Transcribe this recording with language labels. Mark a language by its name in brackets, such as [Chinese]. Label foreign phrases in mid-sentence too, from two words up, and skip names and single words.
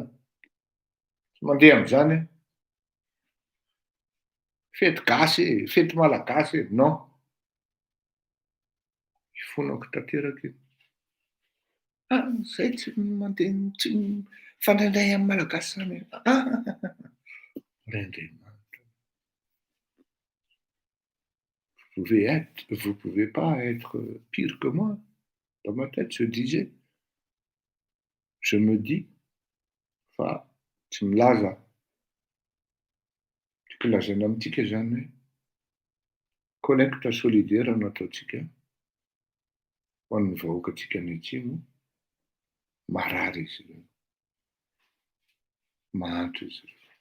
[Malagasy] Tsy mandeha amin'izany. Fety gasy, fety malagasy, non. Fonako tanteraka iny. Zay tsy mandeha, tsy mifandraindray amin'ny malagasy zany. [French] Rendez-moi. Vous pouvez pas être pire que moi. Dans ma tête, je disais, je me dis, [Malagasy] fa tsy milaza. Tsy kilazana amintsika zany hoe [French] collecte solidaire [Malagasy] no ataontsika ho an'ny vahoakantsika any atsimo. Marary izy ireo. Mahantra izy ireo.